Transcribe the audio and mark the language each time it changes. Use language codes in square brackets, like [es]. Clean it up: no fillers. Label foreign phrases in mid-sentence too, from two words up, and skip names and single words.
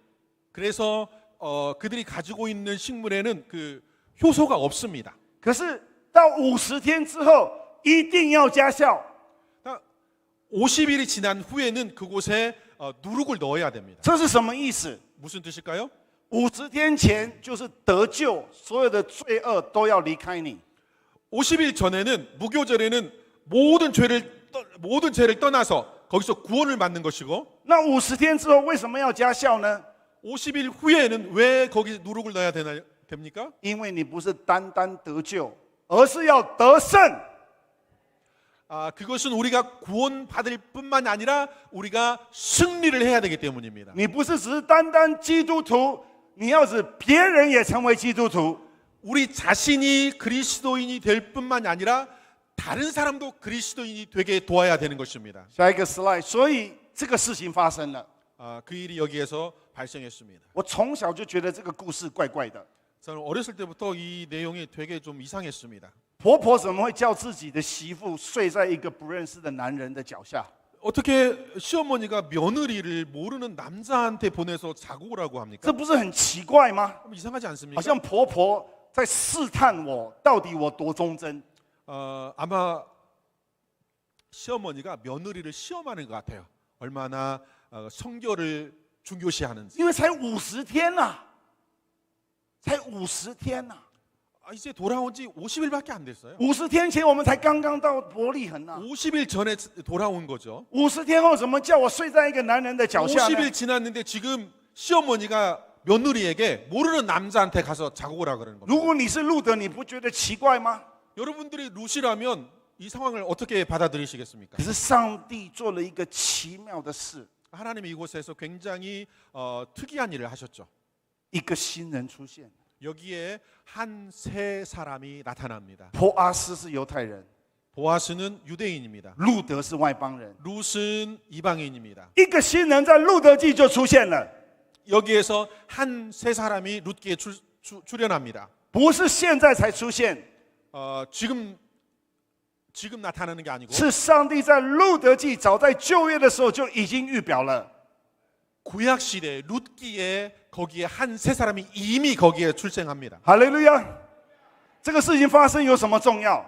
[ko] 그래서 그들이 가지고 있는 식물에는 효소가 없습니다. [zh] 可是到50天之后，一定要加酵。 [ko] 50일이 지난 후에는 그곳에 누룩을 넣어야 됩니다. [zh] 这是什么意思？ [ko] 무슨 뜻일까요? [zh] 50 天前就是得救，所有的罪恶都要离开你。 [ko] 50일 전에는 무교절에는 모든 죄를 떠나서 거기서 구원을 받는 것이고 [zh] 那50天之后为什么要加酵呢？ [ko] 50일 후에는 왜 거기 누룩을 넣어야 됩니까? [zh] 因为你不是单单得救，而是要得胜。 [ko] 그것은 우리가 구원받을 뿐만 아니라 우리가 승리를 해야 되기 때문입니다. [zh] 你不是只是单单基督徒，你要使别人也成为基督徒。 [ko] 우리 자신이 그리스도인이 될 뿐만 아니라 다른 사람도 그리스도인이 되게 도와야 되는 것입니다. [zh] 下一个 slide， 所以这个事情发生了。 [ko] 그 일이 여기에서 발생했습니다. [zh] 我从小就觉得这个故事怪怪的。 [ko] 저는 어렸을 때부터 이 내용이 되게 좀 이상했습니다. [zh] 婆婆怎么会叫自己的媳妇睡在一个不认识的男人的脚下？ [ko] 어떻게 시어머니가 며느리를 모르는 남자한테 보내서 자고 오라고 [zh] 这 [ko] 합니까? [zh] 不是很奇怪吗？ [ko] 이상하지 [zh] 好 [ko] 않습니까? [zh] 像婆婆在试探我，到底我多忠贞。 [ko] 아마 시어머니가 며느리를 시험하는 것 같아요. 얼마나 성결을 중요시하는지. [zh] 因为才50天呐、才50天呐、 [ko] 이제 돌아온 지 50일밖에 안 됐어요. [zh] 50 天前我们才刚刚到伯利恒呐、 [ko] 50일 전에 돌아온 거죠. [zh] 50 天后怎么叫我睡在一个男人的脚下呢？ [ko] 50일 지났는데 지금 시어머니가 며느리에게 모르는 남자한테 가서 자고 오라 그러는 [zh] 如 [ko] 겁니다. [zh] 果你是路德，你不觉得奇怪吗？ [ko] 여러분들이 루시라면 이 상황을 어떻게 받아들이시겠습니까? [zh] 可是上帝做了一个奇妙的事， [ko] 하나님이 이곳에서 굉장히 특이한 일을 하셨죠. [zh] 一个新人出现。 [ko] 여기에 한 세 사람이 나타납니다. [zh] 波阿斯是犹太人， [ko] 보아스는 유대인입니다. [zh] 路德是外邦人。 [ko] 룻은 이방인입니다. [zh] 一个新人在路德记就出现了， [ko] 여기에서 한 세 사람이 룻기에 출연합니다. [zh] 不是现在才出现， [ko] 지금 나타나는 게 아니고 [zh] 是上帝在路德记早在旧约的时候就已经预表了。 [ko] 구약 시대 룻기에 거기에 한 세 사람이 이미 거기에 출생합니다. [zh] 哈利路亚！这个事情发生有什么重要？